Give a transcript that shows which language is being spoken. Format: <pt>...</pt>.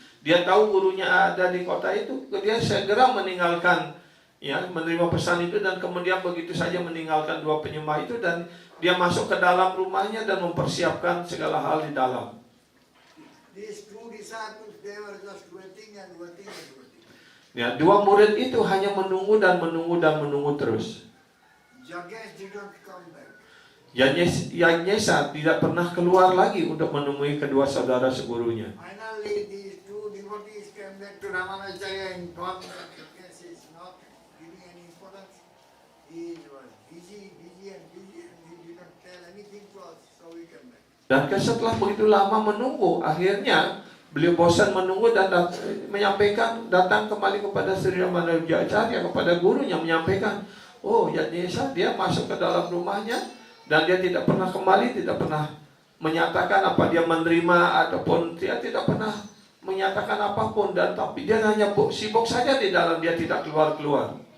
<id>Dia tahu gurunya ada di kota itu, dia segera meninggalkan, ya, menerima pesan itu, dan kemudian begitu saja meninggalkan dua penyembah itu, dan dia masuk ke dalam rumahnya dan mempersiapkan segala hal di dalam.</id> <en>These two disciples, they were just waiting and waiting and waiting.</en> <id>Ya, dua murid itu hanya menunggu dan menunggu dan menunggu terus.</id> <en>Jagesh did not come back.</en> <id>Yanyesa tidak pernah keluar lagi untuk menemui kedua saudara segurunya.</id> <en>Finally, these two devotees came back to Ramanujacharya and informed that Jagesh is not giving any importance. He was busy and he did not tell anything to us, so we came back.</en> <id>Dan setelah begitu lama menunggu, akhirnya beliau bosan menunggu dan datang kembali kepada Sri Ramanujacharya, kepada gurunya, menyampaikan, oh Yanyesa dia masuk ke dalam rumahnya dan dia tidak pernah kembali, tidak pernah menyatakan apa dia menerima ataupun dia tidak pernah menyatakan apapun, dan tapi dia hanya sibuk saja di dalam, dia tidak keluar.</id>